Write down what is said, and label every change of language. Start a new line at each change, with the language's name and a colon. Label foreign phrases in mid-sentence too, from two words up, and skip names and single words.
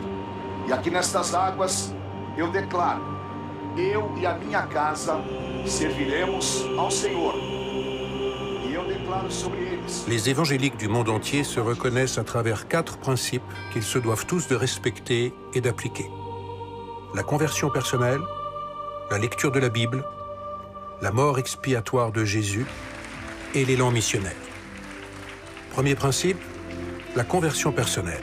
Portuguese: E aqui nestas águas eu declaro, eu e a minha casa serviremos ao Senhor. E eu declaro sobre eles.
French: Les évangéliques du monde entier se reconnaissent à travers 4 principes qu'ils se doivent tous de respecter et d'appliquer. La conversion personnelle, la lecture de la Bible, la mort expiatoire de Jésus et l'élan missionnaire. Premier principe, la conversion personnelle.